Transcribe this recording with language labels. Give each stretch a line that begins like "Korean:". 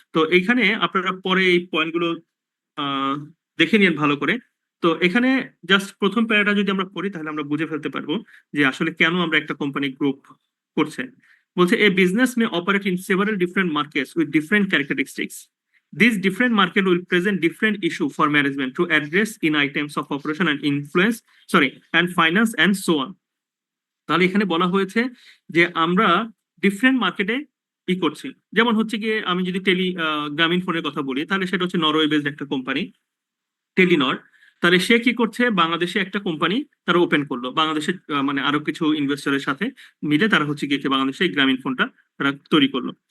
Bangla: তো এইখানে আপনারা পরে এই পয়েন্টগুলো আহ দেখে নিন ভালো করে। তো এখানে জাস্ট প্রথম প্যারাটা যদি আমরা পড়ি তাহলে আমরা বুঝে ফেলতে পারবো যে আসলে কেন আমরা একটা কোম্পানি গ্রুপ করছে। বলছে
English: A business may operate in several different markets with different characteristics. These different market will present different issue for management to address in items of operation and influence, sorry, and finance and so on.
Bangla: তাহলে এখানে বলা হয়েছে যে আমরা different মার্কেটে ই করছি। যেমন হচ্ছে গিয়ে আমি যদি গ্রামীণ ফোনের কথা বলি, তাহলে সেটা হচ্ছে নরওয়ে বেসড একটা কোম্পানি, টেলিনর। তাহলে সে কি করছে, বাংলাদেশে একটা কোম্পানি তারা ওপেন করলো, বাংলাদেশের মানে আরো কিছু ইনভেস্টরের সাথে মিলে তারা হচ্ছে গিয়ে বাংলাদেশে এই গ্রামীণ ফোনটা তারা তৈরি করলো।